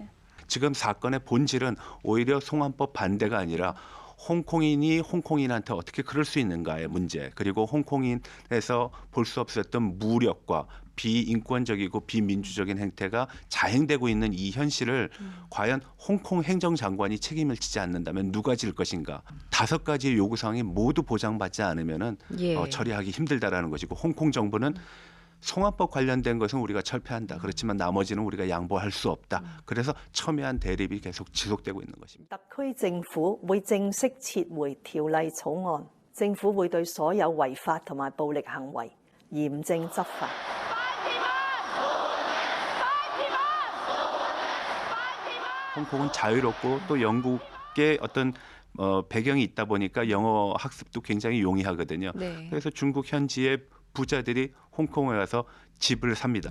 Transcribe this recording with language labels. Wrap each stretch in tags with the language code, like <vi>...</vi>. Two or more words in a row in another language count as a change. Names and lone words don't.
<ko>지금 사건의 본질은 오히려 송환법 반대가 아니라 홍콩인이 홍콩인한테 어떻게 그럴 수 있는가의 문제, 그리고 홍콩인에서 볼 수 없었던 무력과 비인권적이고 비민주적인 행태가 자행되고 있는 이 현실을 과연 홍콩 행정장관이 책임을 지지 않는다면 누가 질 것인가. 5가지의 요구사항이 모두 보장받지 않으면 처리하기 힘들다라는 것이고, 홍콩 정부는 송환법 관련된 것은 우리가 철폐한다. 그렇지만 나머지는 우리가 양보할 수 없다. 그래서 첨예한 대립이 계속 지속되고 있는 것입니다.</ko> <yue>特區政府會正式撤回條例草案，政府會對所有違法同埋暴力行為嚴正執法。</yue> <ko>홍콩은 자유롭고 또 영국의 어떤 배경이 있다 보니까 영어 학습도 굉장히 용이하거든요. 네. 그래서 중국 현지의 부자들이 홍콩에 가서 집을 삽니다.</ko>